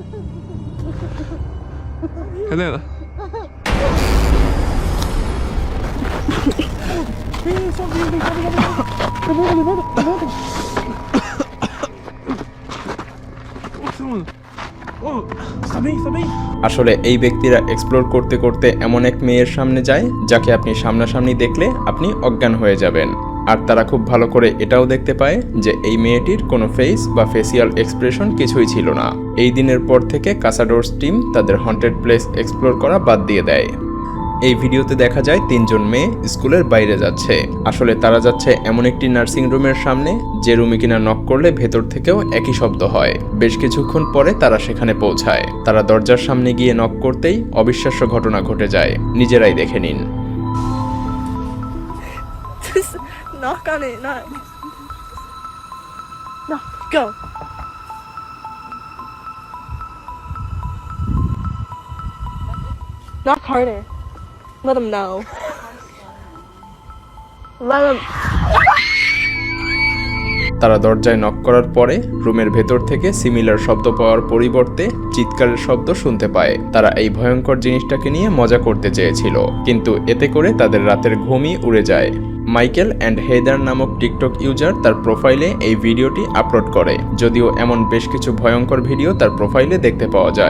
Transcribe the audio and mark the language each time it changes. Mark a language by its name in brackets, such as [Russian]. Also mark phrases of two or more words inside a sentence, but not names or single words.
[Portuguese] Helena? Nossa, mano. Oh, está bem, está bem. [Bangla] আসলে এই ব্যক্তিরা এক্সপ্লোর করতে করতে এমন এক মেয়ের সামনে যায় যাকে আপনি সামনাসামনি দেখলে আপনি অজ্ঞান হয়ে যাবেন। আর তারা খুব ভালো করে এটাও দেখতে পায় যে এই মেয়েটির কোনো ফেস বা [English] facial expression [Bangla] কিছুই ছিল না। এই দিনের পর থেকে কাসাডোরস টিম তাদের [English] haunted place [Bangla] এক্সপ্লোর করা বাদ দিয়ে দেয়। এই ভিডিওতে দেখা যায় 3 জন মেয়ে স্কুলের বাইরে যাচ্ছে। আসলে তারা যাচ্ছে এমন একটি [English] nursing roomের [Bangla] সামনে যে রুমে কিনা নক করলে ভেতর থেকেও একই শব্দ হয়। বেশ কিছুক্ষণ পরে তারা সেখানে পৌঁছায়। তারা দরজার সামনে গিয়ে নক করতেই অবিশ্বাস্য ঘটনা ঘটে যায়। নিজেরাই দেখে নিন। [English] Just knock on it, not. No, go. Knock harder. Let them know. Let them. [Bangla] তারা দরজায় নক করার পরে রুমের ভেতর থেকে সিমিলার শব্দ পাওয়ার পরিবর্তে চিৎকারের শব্দ শুনতে পায়। তারা এই ভয়ঙ্কর জিনিসটাকে নিয়ে মজা করতে চেয়েছিল, কিন্তু এতে করে তাদের রাতের ঘুমই উড়ে যায়। মাইকেল অ্যান্ড হেদার নামক [English] TikTok user [Bangla] তার প্রোফাইলে এই ভিডিওটি আপলোড করে, যদিও এমন বেশ কিছু ভয়ঙ্কর ভিডিও তার প্রোফাইলে দেখতে পাওয়া যায়।